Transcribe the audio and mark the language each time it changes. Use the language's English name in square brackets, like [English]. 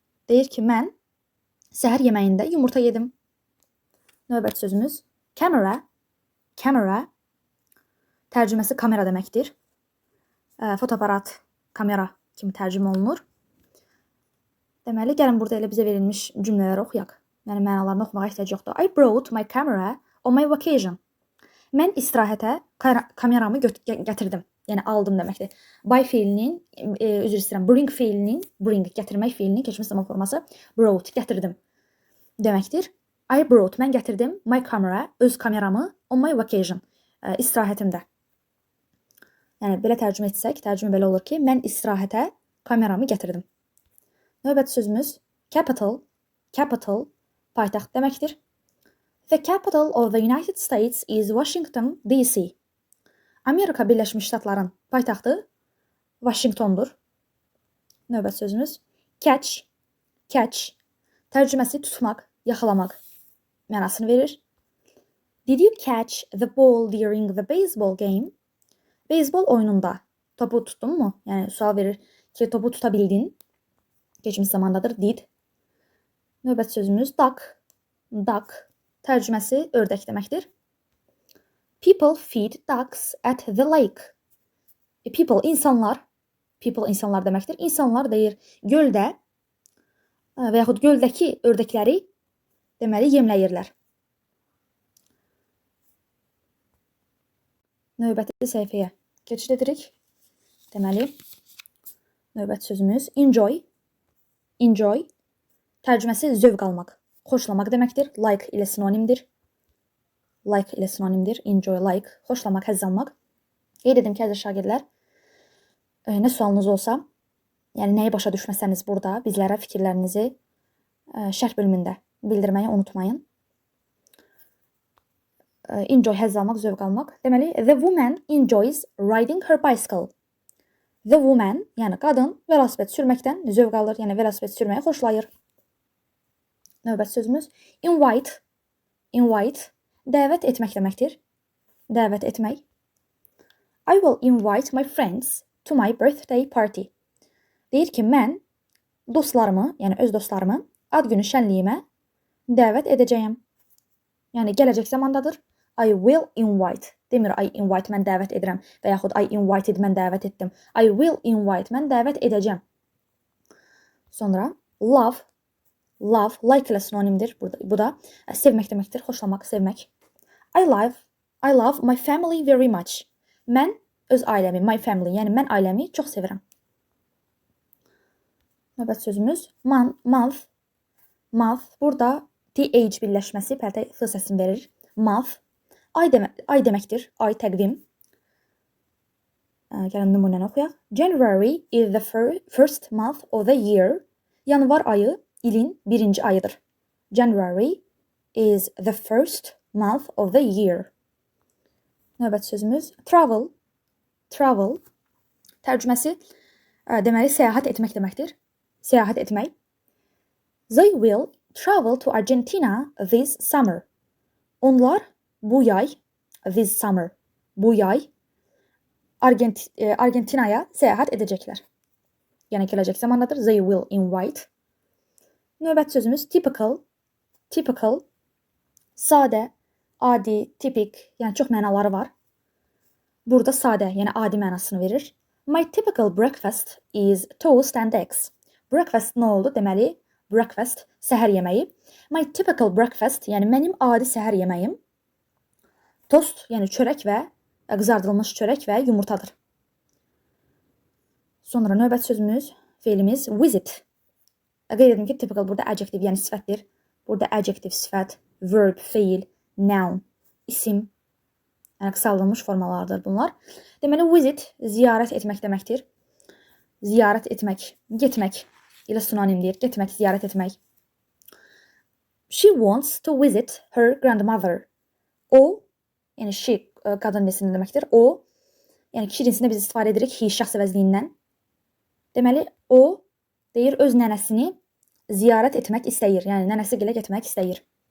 [Azerbaijani] Deyir ki, mən səhər yeməyində yumurta yedim. Növbəti sözümüz camera. Camera tərcüməsi kamera deməkdir. Fotoaparat, kamera kimi tərcümə olunur. Deməli, gəlin burada elə bizə verilmiş cümlələri oxuyaq. Yəni mənalarını oxumağa ehtiyac yoxdur. [English] I brought my camera on my vacation. [Azerbaijani] Mən istirahətə kameramı gətirdim. Yəni aldım deməkdir. By feilinin, üzr istəyirəm, bring feilinin, bring gətirmək feilinin keçmiş zaman forması brought, gətirdim deməkdir. [English] I brought, [Azerbaijani] mən gətirdim [English] my camera, [Azerbaijani] öz kameramı [English] on my vacation, [Azerbaijani] istirahətimdə. Yəni belə tərcümə etsək, tərcümə belə olur ki, mən istirahətə kameramı gətirdim. Növbəti sözümüz capital. Capital paytaxt deməkdir. [English] The capital of the United States is Washington, D.C. [Azerbaijani] Amerika Birləşmiş Ştatların paytaxtı Washingtondur. Növbəti sözümüz catch, catch. Tərcüməsi tutmaq, yaxalamaq mənasını verir. [English] Did you catch the ball during the baseball game? [Azerbaijani] Beyzbol oyununda topu tuttun mu? Yəni sual verir ki, topu tuta bildin. Keçmiş zamandadır. Did. Növbəti sözümüz duck, duck. Tərcüməsi ördək deməkdir. [English] People feed ducks at the lake. [Azerbaijani] People insanlar deməkdir. İnsanlar deyir göldə və yaxud göldəki ördəkləri deməli yemləyirlər. Növbəti səhifəyə keçid edirik. Deməli, növbəti sözümüz enjoy. Enjoy. Tərcüməsi zövq almaq, xoşlamaq deməkdir. Like ilə sinonimdir. Like ilə sinonimdir. Enjoy, like, xoşlamaq, həzz almaq. Qeyd edim ki, əziz şagirdlər, nə sualınız olsa, yəni nəyi başa düşməsəniz burada bizlərə fikirlərinizi şərh bölümündə bildirməyi unutmayın. Enjoy, həzz almaq, zövq almaq. [English] Deməli, the woman enjoys riding her bicycle. The woman, [Azerbaijani] yəni qadın velosiped sürməkdən zövq alır, yəni velosiped sürməyi xoşlayır. Növbəti sözümüz invite. Invite, dəvət etmək deməkdir. Dəvət etmək. [English] I will invite my friends to my birthday party. [Azerbaijani] Deyir ki, mən dostlarımı, yəni öz dostlarımı ad günü şənliyimə dəvət edəcəyəm. Yəni gələcək zamandadır. [English] I will invite. [Azerbaijani] Demir [English] I invite, [Azerbaijani] mən dəvət edirəm və yaxud [English] I invited, [Azerbaijani] mən dəvət etdim. [English] I will invite, [Azerbaijani] mən dəvət edəcəm. Sonra love. Love, like ilə sinonimdir. Bu da sevmək deməkdir, xoşlamaq, sevmək. [English] I love my family very much. [Azerbaijani] Mən öz ailəmi, [English] my family, [Azerbaijani] yəni mən ailəmi çox sevirəm. Növbəti sözümüz month. Month, burada th birləşməsi pərtə f səsini verir. Month, ay deməkdir, ay təqvim. Gəlin nümunəni oxuyaq. [English] January is the first month of the year. [Azerbaijani] Yanvar ayı ilin birinci ayıdır. [English] January is the first month of the year. [Azerbaijani] Növbəti sözümüz travel. Travel. Tərcüməsi deməli səyahət etmək deməkdir. Səyahət etmək. [English] They will travel to Argentina this summer. [Azerbaijani] Onlar bu yay, [English] this summer, [Azerbaijani] bu yay Argentinaya səyahət edəcəklər. Yəni gələcək zamandadır. [English] They will invite. [Azerbaijani] Növbəti sözümüz typical. Typical. Sadə, adi, tipik, yəni çox mənaları var. Burada sadə, yəni adi mənasını verir. [English] My typical breakfast is toast and eggs. [Azerbaijani] Breakfast nə oldu? Deməli, breakfast, səhər yeməyi. [English] My typical breakfast, [Azerbaijani] yəni mənim adi səhər yeməyim tost, yəni çörək və qızardılmış çörək və yumurtadır. Sonra növbəti sözümüz, feilimiz visit. Qeyd edim ki, typical burada adjective, yəni sifətdir. Burada adjective, sifət, verb, feil, noun, isim, yəni qısaldılmış formalardır bunlar. Deməli, visit ziyarət etmək deməkdir. Ziyarət etmək, getmək ilə sinonimdir. Getmək, ziyarət etmək. [English] She wants to visit her grandmother. [Azerbaijani] O, yəni she qadın cinsində deməkdir. O, yəni kişi cinsində biz istifadə edirik he şəxs əvəzliyindən. Deməli, o deyir öz nənəsini ziyarət etmək istəyir. Yəni nənəsi gilə getmək istəyir.